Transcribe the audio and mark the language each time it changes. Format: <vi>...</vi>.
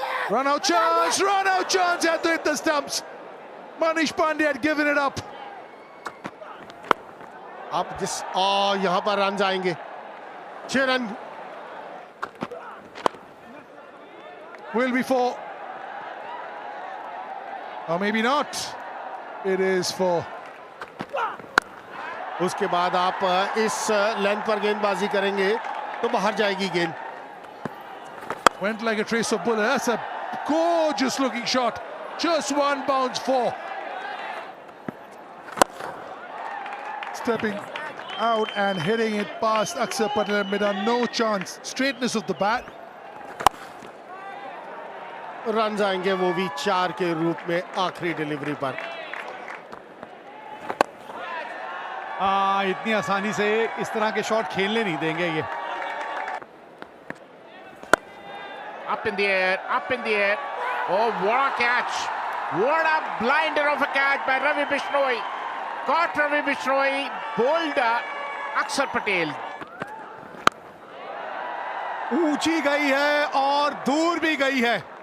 <en>Run out chance, had to hit the stumps. Manish Pandey had given it up.</en> <hi>आप जिस यहाँ पर run आएंगे, 6 run</hi> <en>Will be 4. Or maybe not. It is 4.</en> <hi>उसके बाद आप इस लेंथ पर गेंदबाजी करेंगे तो बाहर जाएगी गेंद।</hi> <en>Went like a trace of bullet. That's a gorgeous looking shot. Just one bounce 4. Stepping out and hitting it past Akshar Patel made no chance. Straightness of the bat.</en> <hi>Run आएंगे वो भी 4 के रूप में आखिरी डिलीवरी पर। इतनी आसानी से इस तरह के शॉट खेलने नहीं देंगे ये।</hi> <en>Up in the air, up in the air. Oh, what a catch. What a blinder of a catch by Ravi Bishnoi. Caught Ravi Bishnoi, bowled Akshar Patel.</en> <hi>ऊंची गई है और दूर भी गई है।</hi>